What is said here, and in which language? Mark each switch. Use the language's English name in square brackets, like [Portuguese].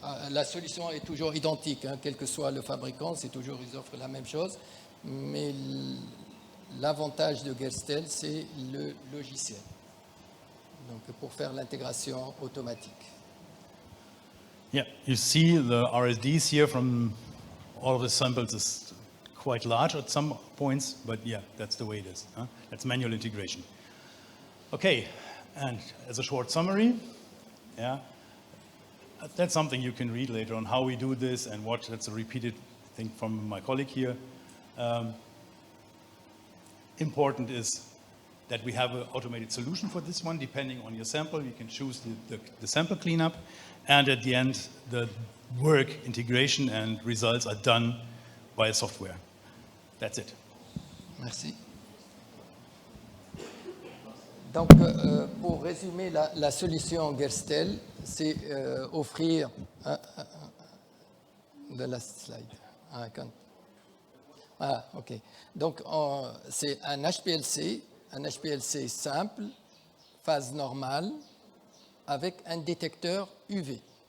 [French] La solution est toujours identique, hein, quel que soit le fabricant, c'est toujours ils offrent la même chose, mais l'avantage de Gerstel, c'est le logiciel. Donc pour faire l'intégration automatique. [English] Yeah, you see the RSDs here from all of the samples is quite large at some points, but yeah, that's the way it is. Huh? That's manual integration. Okay, and as a short summary, yeah, that's something you can read later on how we do this and what. That's a repeated thing from my colleague here. Important is that we have an automated solution for this one. Depending on your sample, you can choose the sample cleanup, and at the end, the work, integration, and results are done by software. That's it. [French] Merci. Donc, pour résumer, la solution Gerstel, c'est offrir de la slide. Ah, ok. Donc, c'est un HPLC simple, phase normale, avec un détecteur UV.